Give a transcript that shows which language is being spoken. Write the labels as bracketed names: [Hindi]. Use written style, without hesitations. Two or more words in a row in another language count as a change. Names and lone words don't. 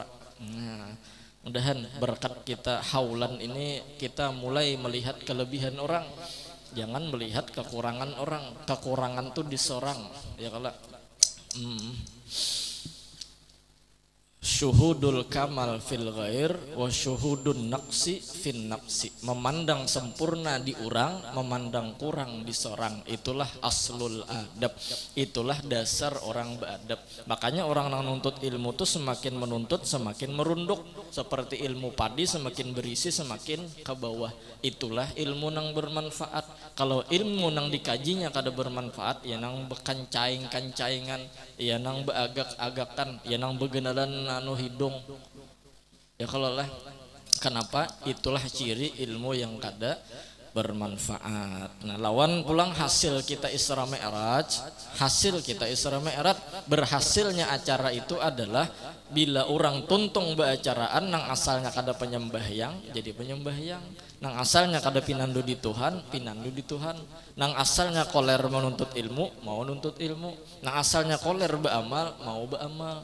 [Indonesian] Nah, mudahan berkat kita haulan ini kita mulai melihat kelebihan orang, jangan melihat kekurangan orang. [Banjar] Kekurangan tuh disorang, ya kalau [Arabic] syuhudul kamal fil ghair wa syuhudun naqsi fin naqsi. [Indonesian] Memandang sempurna di orang, memandang kurang di seorang. Itulah [Arabic] aslul adab. [Indonesian] Itulah dasar orang beradab. Makanya orang yang menuntut ilmu tuh semakin menuntut semakin merunduk. Seperti ilmu padi semakin berisi semakin ke bawah. Itulah ilmu yang bermanfaat. [Banjar] Kalau ilmu yang dikajinya kada bermanfaat, ya nang bekancaing-kancaingan, ya nang beagak-agakan, ya nang begenalan anu hidung. [Indonesian] Ya kalau lah, kenapa? [Banjar] Itulah ciri ilmu yang kada bermanfaat. Nah, lawan pulang hasil kita Isra Mi'raj, hasil kita Isra Mi'raj, berhasilnya acara itu adalah bila orang tuntung beracaraan nang asalnya kada penyembahyang jadi penyembahyang, nang asalnya kada pinandu di Tuhan pinandu di Tuhan, nang asalnya koler menuntut ilmu mau nuntut ilmu, nang asalnya koler beramal mau beramal.